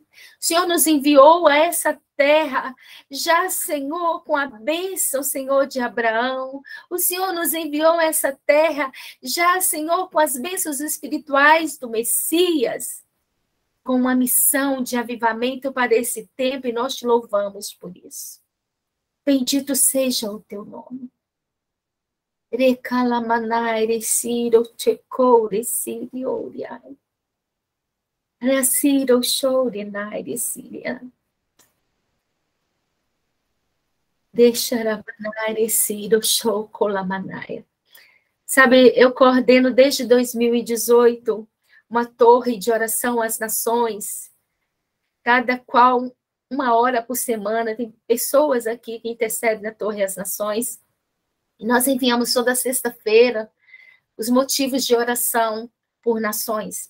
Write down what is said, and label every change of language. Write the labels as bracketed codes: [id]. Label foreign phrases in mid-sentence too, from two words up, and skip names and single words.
[pt] O Senhor nos enviou a essa terra, já, Senhor, com a bênção, Senhor, de Abraão. O Senhor nos enviou a essa terra, já, Senhor, com as bênçãos espirituais do Messias, com uma missão de avivamento para esse tempo, e nós te louvamos por isso. Bendito seja o teu nome. Recalamanai, reciro, checou, reciro, reciro, chourinai, reciria. Deixaramanai, reciro, choucolamanai. Sabe, eu coordeno desde 2018 uma torre de oração às nações, cada qual 1 hora por semana. Tem pessoas aqui que intercedem na Torre às Nações. E nós enviamos toda sexta-feira os motivos de oração por nações.